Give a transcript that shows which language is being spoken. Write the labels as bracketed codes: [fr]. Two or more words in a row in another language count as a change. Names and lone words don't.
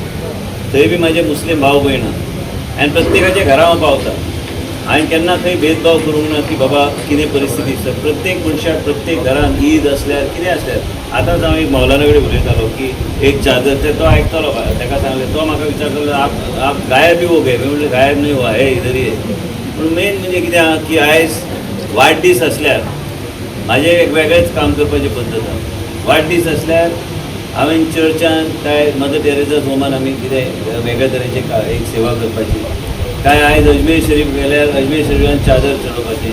[kok] थंय बी म्हाजे मुस्लीम भाव भयण आहा आनी प्रत्येकाच्या घरा हांव पावता. हांवें केन्ना थंय भेदभाव करूंक ना की बाबा कितें परिस्थिती आसा. प्रत्येक मनशाक प्रत्येक घरान ईद असल्यार कितें असल्यार आतांच हांव एक मौलाना कडेन उलयतालो की एक चादर ते तो आयकतालो ताका सांगलें तो म्हाका विचारतालो [hi] आप गायब हो गए. [kok] मी म्हणलें गायब नाही [hi] हो हे इधर ये. [kok] पूण मेन म्हणजे कितें आहा की आयज वाडदीस असल्यार म्हाजें एक वेगळेंच काम करपाची पद्दत आहा. वाडदीस असल्यार हांवें चर्चान काय मदर टेरेसा होमान आमी कितें वेगळ्या तरेची एक सेवा करपाची. काय आयज अजमेर शरीफ गेल्यार अजमेर शरीफान चादर चडोवपाची.